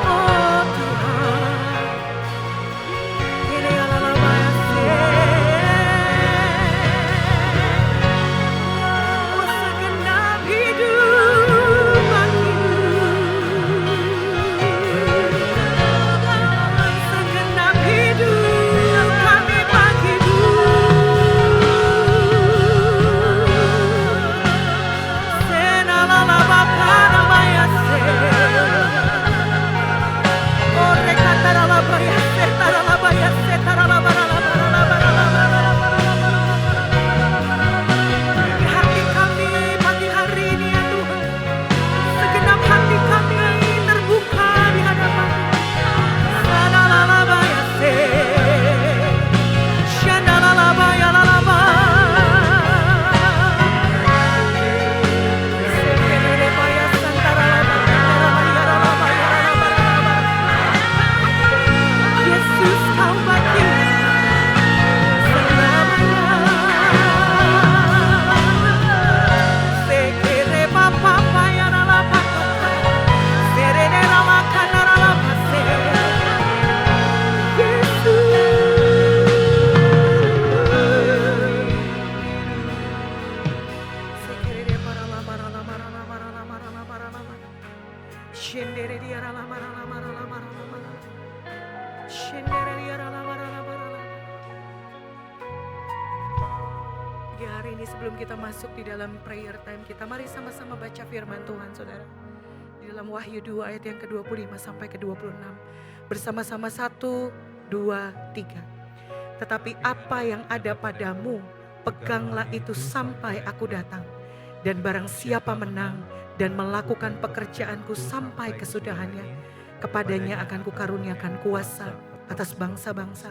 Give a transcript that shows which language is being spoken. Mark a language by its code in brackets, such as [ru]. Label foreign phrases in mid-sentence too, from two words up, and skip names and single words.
[id] Oh Tuhan, ini adalah oh segenap hidup segenap hidup kami bagi-Mu. Senalabakanamaya-se. Ore kataralabayase, taralabayase, taralabaralabaralabaralabaralabaralabaralabar. Hati kami pagi hari ini ya Tuhan, segenap hati kami terbuka di hadapan-Mu. Sanalalabayase, shanalalabayalalabar. Sekererebayasan, taralabayalalabayalalabar. Yesus, Kau bagi selamanya. Sekere papa ya ralapa, serene ralakan ralapase. Yesus, sekere para lama ralama ralama ralama ralama ralama. Shendere dia ralama ralama ralama ralama. Shendere dia ralama ralama ralama. Pagi hari ini sebelum kita masuk di dalam [en] prayer time [id] kita, mari sama-sama baca firman Tuhan, saudara. Di dalam Wahyu 2 ayat yang ke-25 sampai ke-26. Bersama-sama 1, 2, 3. Tetapi apa yang ada padamu, peganglah itu sampai aku datang. Dan barang siapa menang dan melakukan pekerjaanku sampai kesudahannya, kepadanya akan kukaruniakan kuasa atas bangsa-bangsa.